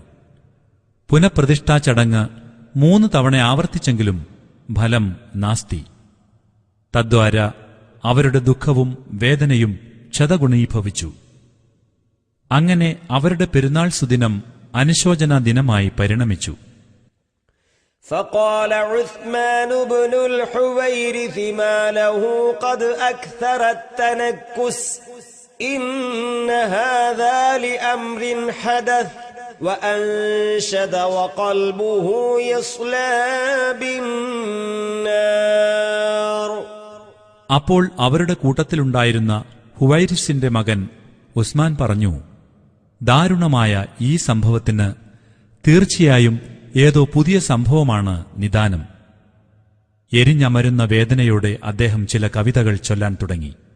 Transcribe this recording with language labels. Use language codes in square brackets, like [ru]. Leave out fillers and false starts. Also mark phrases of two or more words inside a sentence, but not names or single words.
[ml] പുനഃപ്രതിഷ്ഠാ ചടങ്ങ് 3 തവണ ആവർത്തിച്ചെങ്കിലും ഫലം നാസ്തി. തദ്വാര അവരുടെ ദുഃഖവും വേദനയും ക്ഷതഗുണീഭവിച്ചു. അങ്ങനെ അവരുടെ പെരുന്നാൾ സുദിനം അനുശോചന ദിനമായി പരിണമിച്ചു. [ar] فقال عثمان بن الحويرث ما له قد أكثر التنكس إن هذا لأمر حدث وأنشد وقلبه يصلى بالنار. [ml] അപ്പോൾ അവരുടെ കൂട്ടത്തിലുണ്ടായിരുന്ന ഹുവൈരിസിന്റെ മകൻ ഉസ്മാൻ പറഞ്ഞു, ദാരുണമായ ഈ സംഭവത്തിന് തീർച്ചയായും ഏതോ പുതിയ സംഭവമാണ് നിദാനം. എരിഞ്ഞമരുന്ന വേദനയോടെ അദ്ദേഹം ചില കവിതകൾ ചൊല്ലാൻ തുടങ്ങി.